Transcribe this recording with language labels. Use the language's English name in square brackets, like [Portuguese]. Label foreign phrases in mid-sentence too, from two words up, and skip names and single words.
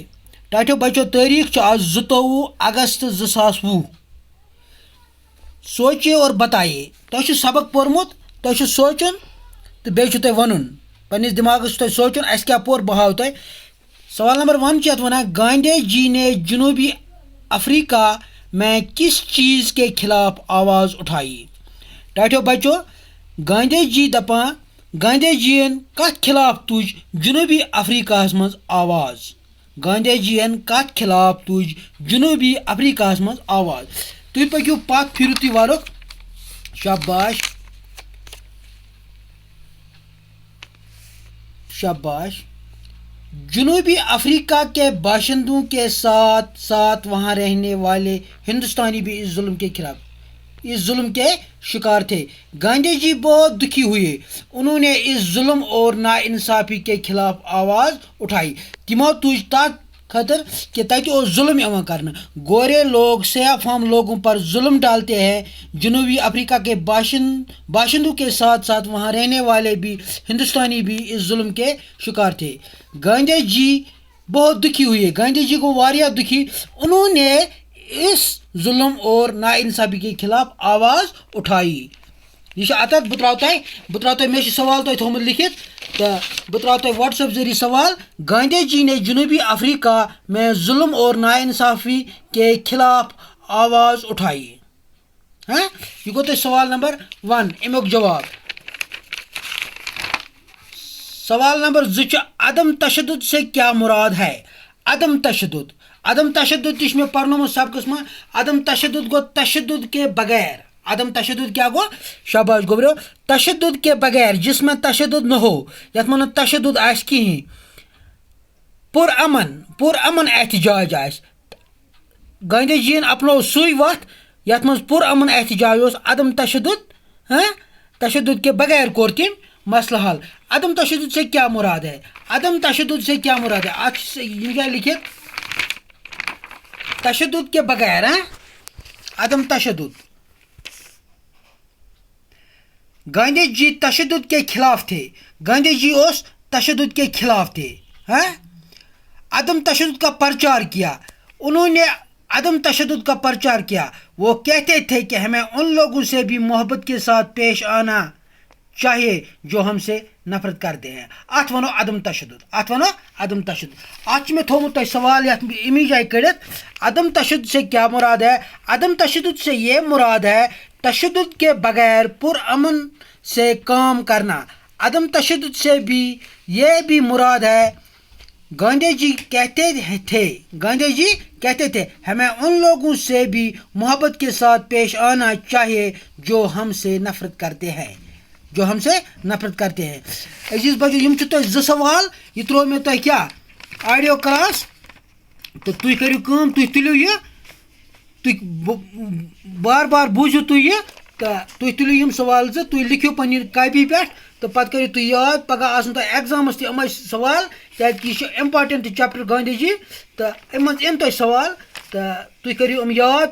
[Kashmiri] ٹاٹھیو بچو تٲریٖخ چھُ آز 22 اگست 2020. [Urdu] سوچے اور بتایے. [Kashmiri] تۄہہِ چھُ سبق پوٚرمُت. تۄہہِ چھُ سونٛچُن تہٕ بیٚیہِ چھُ تۄہہِ وَنُن. پنٛنِس دٮ۪ماغس چھُ تۄہہِ سونٛچُن اَسہِ کیٛاہ پوٚر بہٕ ہاو تۄہہِ. سوال نمبر 1 چھِ یَتھ وَنان [Urdu] گاندھی جی نے جنوبی افریقہ میں کس چیز کے خلاف آواز اٹھائی. [Kashmiri] ٹاٹھیو بچو گاندھی جی دپان گاندھی جی یَن کَتھ خلاف تُج جنوبی افریقہَس منٛز آواز. گاندھی جی یَن کَتھ خلاف تُج جنوبی افریقہَس منٛز آواز. تُہۍ پٔکِو پتھ پھِرِو تُہۍ وَرُکھ. شاباش شاباش. [Urdu] جنوبی افریقہ کے باشندوں کے ساتھ ساتھ وہاں رہنے والے ہندوستانی بھی اس ظلم کے شکار تھے. گاندھی جی بہت دکھی ہوئے. انہوں نے اس ظلم اور ناانصافی کے خلاف آواز اٹھائی. [Kashmiri] تمو تُج تَتھ خٲطر کہ تَتہِ اوس ظلم یِوان کرنہٕ. [Urdu] گورے لوگ سیاہ فام لوگوں پر ظلم ڈالتے ہیں. جنوبی افریقہ کے باشندوں کے ساتھ ساتھ وہاں رہنے والے بھی ہندوستانی بھی اس ظلم کے شکار تھے. گاندھی جی بہت دکھی ہوئے. گاندھی جی کو واریاہ دکھی. انہوں نے اس ظلم اور ناانصافی کے خلاف آواز اٹھائی. [Kashmiri] یہ چھُ اَتَتھ. بہٕ ترٛاو تۄہہِ مےٚ چھُ سوال تۄہہِ تھوٚمُت لیکھِتھ تہٕ بہٕ ترٛاو تۄہہِ وَٹسیپ ذٔریعہٕ سوال. [Urdu] گاندھی جی نے جنوبی افریقہ میں ظلم اور ناانصافی کے خلاف آواز اٹھائی. [Kashmiri] یہ گوٚو تۄہہِ سوال نمبر 1 امیُک جواب. [Urdu] سوال نمبر 2 چھُ عدم تشدد سے کیا مراد ہے. [Kashmiri] عدم تشدد تہِ چھُ مےٚ پرنومُت سبقس منٛز. عدم تشدد گوٚو [Urdu] تشدد کے بغیر. [Kashmiri] عدم تشدد کیا گوٚو. شاباش گوٚبرو. [Urdu] تشدد کے بغیر جس میں تشدد نہ ہو. [Kashmiri] یَتھ منٛز نہٕ تشدد آسہِ کِہیٖنۍ. پُرامن احتجاج آسہِ. گاندھی جی ین اپنوو سُے وَتھ یَتھ منٛز پُرامن احتجاج اوس. عدم تشدد [Urdu] تشدد کے بغیر [Kashmiri] کوٚر تٔمۍ مسلہٕ حل. [Urdu] عدم تشدد سے کیا مراد ہے. عدم تشدد سے کیا مراد ہے. [Kashmiri] اَتھ یہِ کیٛاہ لیکھِتھ [Urdu] تشدد کے بغیر. عدم تشدد. گاندھی جی تشدد کے خلاف تھے. گاندھی جی اوس تشدد کے خلاف تھے. عدم تشدد کا پرچار کیا. انہوں نے عدم تشدد کا پرچار کیا. وہ کہتے تھے کہ ہمیں ان لوگوں سے بھی محبت کے ساتھ پیش آنا چاہیے جو ہم سے نفرت کرتے ہیں. [Kashmiri] اتھ ونو عدم تشدد. اتھ چھُ مےٚ تھوٚمُت تۄہہِ سوال یَتھ امی جایہِ کٔڑِتھ. [Urdu] عدم تشدد سے کیا مراد ہے. عدم تشدد سے یہ مراد ہے تشدد کے بغیر پرامن سے کام کرنا. عدم تشدد سے بھی یہ بھی مراد ہے گاندھی جی کہتے تھے ہمیں ان لوگوں سے بھی محبت کے ساتھ پیش آنا چاہیے جو ہم سے نفرت کرتے ہیں. [Kashmiri] عزیز بچو یم چھِ تۄہہِ 2 سوال. یہِ ترٛوو مےٚ تۄہہِ کیٛاہ [English] audio class [Kashmiri] تہٕ تُہۍ کٔرِو کٲم. تُہۍ تُلِو یہِ تُہۍ بار بوٗزِو تُہۍ یہِ تہٕ تُہۍ تُلِو یِم سوال 2. تُہۍ لیکھِو پنٛنہِ کاپی پٮ۪ٹھ تہٕ پَتہٕ کٔرِو تُہۍ یاد. پگاہ آسن تۄہہِ ایٚگزامَس تہِ یِمے سوال کیٛازِکہِ یہِ چھُ [English] important chapter [Kashmiri] گاندھی جی تہٕ اَمہِ منٛز یِن تۄہہِ سوال تہٕ تُہۍ کٔرِو یِم یاد.